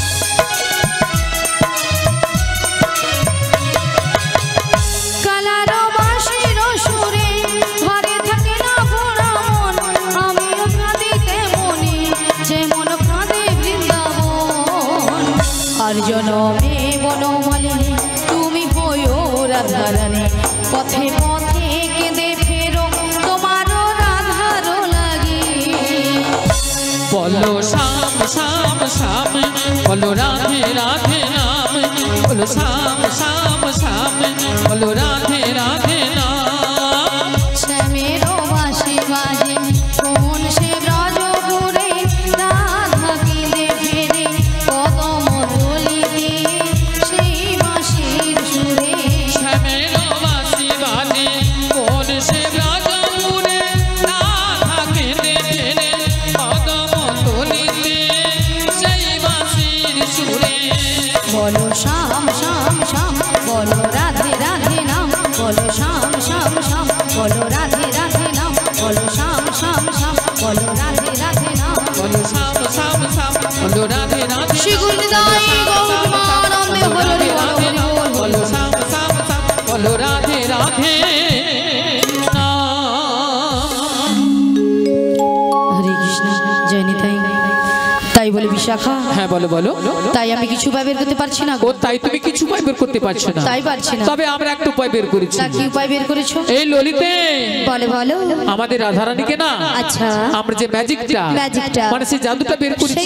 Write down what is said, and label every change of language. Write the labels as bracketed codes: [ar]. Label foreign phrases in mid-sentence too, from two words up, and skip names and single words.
[bn] কালার বাঁশির সুরে ঘরে থাকি না ভোলা মন আমিও কাঁদি তেমনি যেমন কাঁদে বৃন্দাবন আর জনমে বনমালিনী তুমি হইও রাধারানী পথে পথে কেঁদে ফেরো তোমারও রাধারও লাগি [hi] बोलो श्याम श्याम श्याम बोलो राधे राधे नाम बोलो श्याम श्याम श्याम बोलो राधे राधे नाम [bn] শ্যামেরো বাঁশি বাজে কোন সে ব্রজপুরে রাধা কেঁদে ফেরে কদম তুলিতে সেই বাঁশির সুরে শ্যামেরো বাঁশি বাজে কোন সে ব্রজপুরে রাধা কেঁদে ফেরে কদম তুলিতে সেই বাঁশির সুরে [hi] बोलो श्याम श्याम श्याम बोलो राधे राधे नाम बोलो श्याम श्याम श्याम बोलो राधे राधे नाम बोलो श्याम श्याम श्याम बोलो राधे राधे नाम बोलो श्याम श्याम श्याम बोलो राधे राधे श्री गुरुदाई गौरमानंद हरि हरि बोलो श्याम श्याम श्याम बोलो राधे राधे नाम। हरे कृष्ण जय निताई। [bn] তাই বলে বিশাখা? হ্যাঁ বলো বলো। তাই আমি কিছু উপায় বের করতে পারছি না। ও তাই তুমি কিছু উপায় বের করতে পারছো না? তাই পারছি না। তবে আমরা একটা উপায় বের করেছি। তা কি উপায় বের করেছো? এই ললিতে বলো বলো। আমাদের রাধারানীকে না, আচ্ছা, আমরা যে ম্যাজিকটা মানে সেই জাদুটা বের করেছি,